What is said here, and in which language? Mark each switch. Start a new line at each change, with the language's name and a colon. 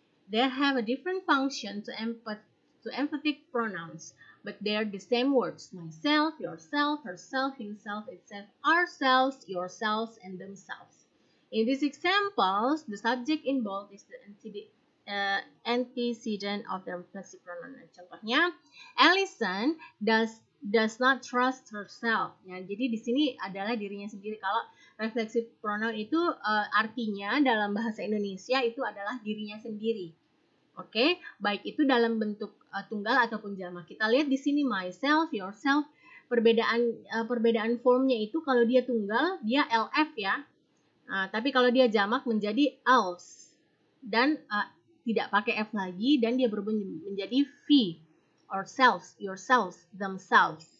English: They have a different function to emphatic pronouns, but they are the same words: myself, yourself, herself, himself, itself, ourselves, yourselves, and themselves. In these examples, the subject involved is the antecedent of the reflexive pronoun.
Indonesian: Contohnya,
English: Allison does not trust herself.
Indonesian: Ya, jadi di sini adalah dirinya sendiri. Kalau reflexive pronoun itu artinya dalam bahasa Indonesia itu adalah dirinya sendiri. Oke, baik itu dalam bentuk tunggal ataupun jamak. Kita lihat di sini myself, yourself. Perbedaan formnya itu kalau dia tunggal dia LF ya. Tapi kalau dia jamak menjadi else dan tidak pakai F lagi dan dia berubah menjadi V.
English: Ourselves, yourselves, themselves.